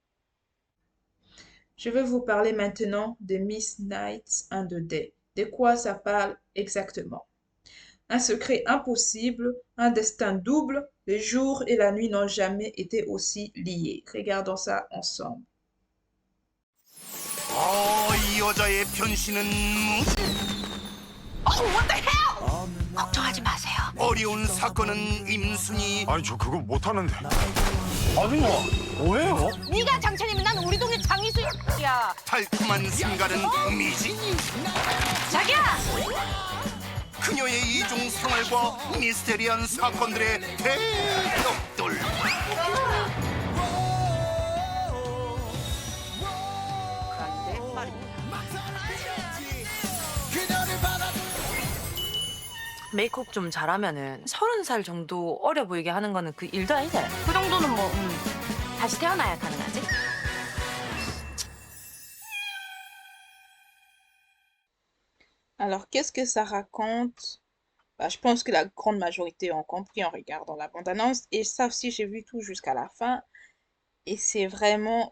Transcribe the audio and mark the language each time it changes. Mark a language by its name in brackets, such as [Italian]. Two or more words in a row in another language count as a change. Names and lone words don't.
[French] Je vais vous parler maintenant de Miss Night and the Day. De quoi ça parle exactement? Un secret impossible, un destin double, le jour et la nuit n'ont jamais été aussi liés. Regardons ça ensemble. [Korean] 이 여자의 변신은 [English] What the hell? [Korean] 걱정하지 마세요. 어려운 사건은 임순이. 아니 저 그거 못하는데. 아줌마 뭐예요? 네가 장천이면 난 우리 동네 장이수야. 달콤한 순간은 미지. 자기야. 그녀의 이중 생활과 미스테리한 사건들의 대격돌. 메이크업 좀 잘하면은 30살 정도 어려 보이게 하는 거는 그 일도 아니잖아. 그 정도는 뭐 다시 태어나야 가능하지? [French] Alors, qu'est-ce que ça raconte? Bah, je pense que la grande majorité ont compris en regardant la bande-annonce. Et ça aussi, j'ai vu tout jusqu'à la fin. Et c'est vraiment...